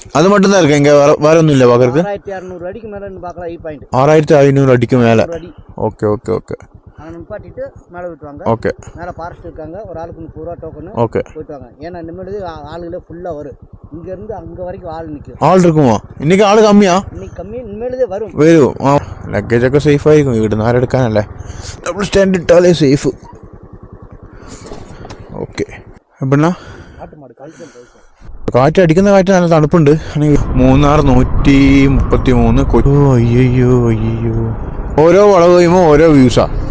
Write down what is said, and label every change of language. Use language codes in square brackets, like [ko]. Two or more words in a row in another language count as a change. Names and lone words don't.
[ta] அது மட்டும் தான் இருக்கு, இங்க வேற ஒண்ணும் இல்ல பாக்குறது. 6600 அடிக்கு மேல நின்னு பார்க்கலாம் ஈ பாயிண்ட். 6500 அடிக்கு மேல. ஓகே ஓகே ஓகே. அங்க நிப்பாட்டிட்டு மேல விட்டுவாங்க. ஓகே. மேல ஃபாரஸ்ட் இருக்காங்க, ஒரு ஆளுக்கு 30 ரூபாய் டோக்கன். ஓகே. போய்டுவாங்க. ஏன்னா நிம்மதி ஆளுகளே ஃபுல்லா வரும். இங்க இருந்து அங்க வரைக்கும் ஆள் நிக்கும். ஆள் இருக்குமா? இன்னைக்கு ஆளு கம்மியா? இன்னைக்கு கம்மி, இனிமேலே വരും. [ml] ലഗേജ് ഒക്കെ സേഫ് ആയിരിക്കും, ഇവിടുന്ന് ആരെടുക്കാനല്ലേ. [en] double stand [ml] ഇട്ടാലേ സേഫ്. ഓക്കെ. പിന്നെ കാറ്റ് അടിക്കുന്ന കാറ്റ് നല്ല തണുപ്പുണ്ട്. മൂന്നാർ 133. അയ്യോ അയ്യോ, ഓരോ വളവ് കഴിയുമ്പോൾ ഓരോ വ്യൂസാ.